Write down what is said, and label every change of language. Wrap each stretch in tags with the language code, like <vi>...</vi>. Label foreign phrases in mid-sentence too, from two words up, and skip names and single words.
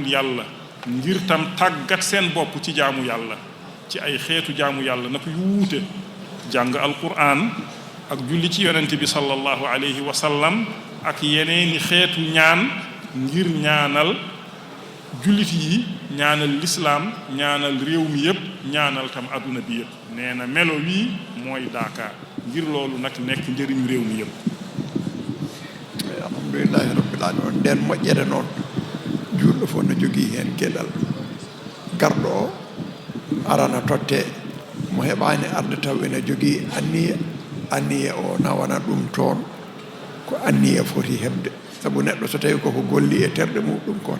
<wo>yàlla ngir tam tàggat seen bopp ci jaamu yàlla ci ay xeetu jaamu yàlla nag yu wuute jàng alquran ak julli ci yonent bi</wo> <ar>صلى الله عليه وسلم</ar> <wo>ak yeneeni xeetu ñaan ngir ñaanal jullit yi ñaanal lislaam ñaanal réew mi yëpp ñaanal tam adduna bi yëpp nee na melo wii mooy Daka ngir loolu nag nekk njëriñu réew mi yëpp.</wo> <ar>الحمد لله رب العالمين</ar> <ff>nden moƴƴere noon julɗo fof no jogii heen geɗal garɗo o arana totte mo heɓaani arde taw ene jogii anniya o nawana ɗum toon ko anniya foti heɓde sabu neɗɗo so tawi koko golli e terɗe muɗum ko</ff>